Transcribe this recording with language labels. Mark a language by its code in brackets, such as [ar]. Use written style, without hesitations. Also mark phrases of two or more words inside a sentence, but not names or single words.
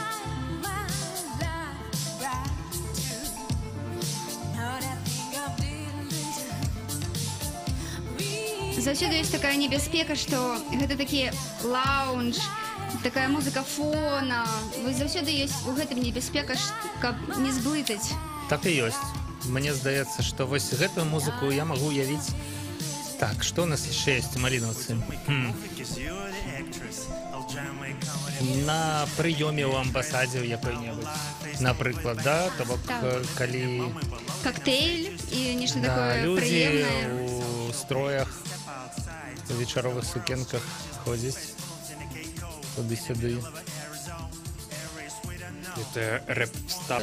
[be] Заўсёды ёсць такая небяспека, што гэта такі лаунж, такая музыка фона. Вось заўсёды ёсць у гэтым небяспека, каб не зблытаць. Так і ёсць. Мне здаецца, што вось гэтую музыку я магу уявіць. Так, што у нас яшчэ ёсць у малінаўцы? [en] Because you're the actress. I'll jam my comedy. [be] На прыёме ў амбасадзе ў якой-небудзь. Напрыклад, да? То бок, Так. калі Коктейль і нешта да, такое людзі прыемнае. у строях, у вечаровых сукенках ходзяць туды-сюды. [ru] Это рэп-стап.